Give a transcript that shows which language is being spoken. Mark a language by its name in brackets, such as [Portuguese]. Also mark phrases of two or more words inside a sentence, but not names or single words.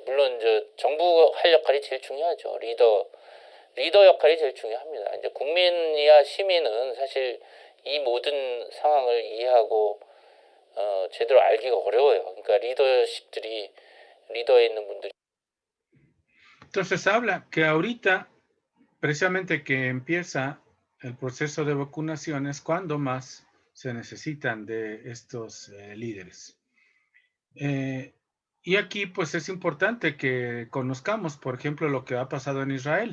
[Korean] 물론 이제 정부 할 역할이 제일 중요하죠. 리더 역할이 제일 중요합니다. 이제 국민이야 시민은 사실 이 모든 상황을 이해하고 제대로 알기가 어려워요. 그러니까 리더에 있는 분들이. [Spanish] Entonces habla que ahorita, precisamente que empieza el proceso de vacunación, es cuando más se necesitan de estos líderes. Y aquí pues es importante que conozcamos, por ejemplo, lo que ha pasado en Israel.